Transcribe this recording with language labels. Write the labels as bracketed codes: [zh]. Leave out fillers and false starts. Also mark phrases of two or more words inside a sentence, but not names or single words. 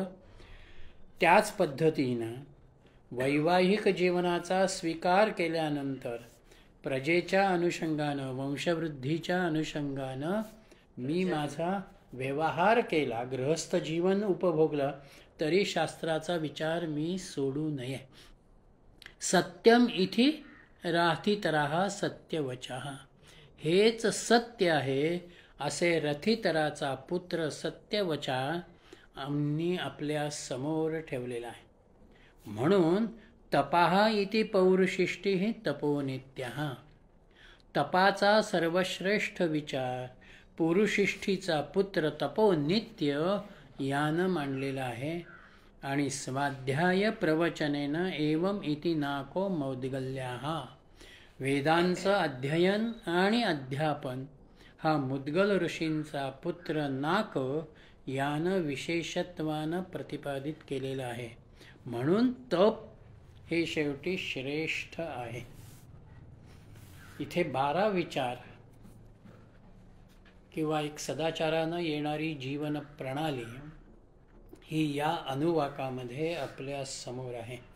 [mr] त्याच पद्धतीनं वैवाहिक जीवनाचा स्वीकार केल्यानंतर प्रजेच्या अनुषंगानं, वंशवृद्धीच्या अनुषंगानं मी माझा व्यवहार केला, गृहस्थ जीवन उपभोगलं तरी शास्त्राचा विचार मी सोडू नये. [sa] सत्यम इति राथितराः सत्यवचः. [mr] हेच सत्य आहे असे रथितराचा पुत्र सत्यवचा आम्ही आपल्या समोर ठेवलेला आहे. [sa] म्हणून तपाः इति पौरुषिष्टिः तपो नित्यः. [mr] तपाचा सर्वश्रेष्ठ विचार पुरुषिष्ठीचा पुत्र तपो नित्य यानं मांडलेला आहे. [sa] आणि स्वाध्याय प्रवचनेन एवं इति नाको मौद्गल्याः. [mr] वेदांचं अध्ययन आणि अध्यापन हा मुद्गल ऋषींचा पुत्र नाक यानं विशेषत्वानं प्रतिपादित केलेलं आहे. म्हणून तप हे शेवटी श्रेष्ठ आहे. इथे 12 विचार किंवा एक सदाचारानं येणारी जीवन प्रणाली ही या अनुवाकामध्ये आपल्या समोर आहे.